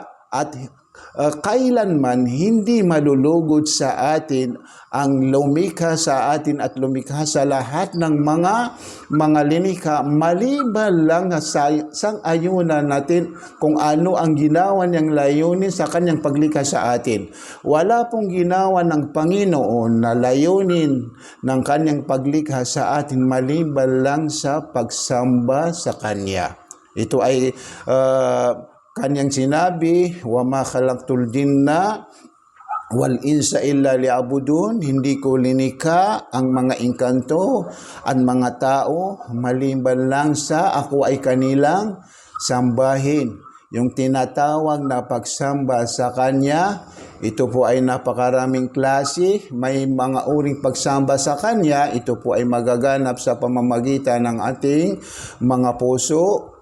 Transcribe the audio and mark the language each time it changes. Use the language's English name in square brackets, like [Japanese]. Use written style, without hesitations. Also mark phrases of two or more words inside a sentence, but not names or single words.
[Filipino] At kailanman hindi malulugod sa atin ang lumikha sa atin at lumikha sa lahat ng mga linikha maliban lang sa sang-ayunan natin kung ano ang ginawa niyang layunin sa kanyang paglikha sa atin. Wala pong ginawa ng Panginoon na layunin ng kanyang paglikha sa atin maliban lang sa pagsamba sa Kanya. Ito ay Kanyang sinabi, [Arabic] وما خلقت الجن والإنس إلا ليعبدون. [Filipino] Hindi ko linikha ang mga engkanto at mga tao maliban lang sa ako ay kanilang sambahin. Yung tinatawag na pagsamba sa Kanya, ito po ay napakaraming klase. May mga uring pagsamba sa Kanya, ito po ay magaganap sa pamamagitan ng ating mga puso.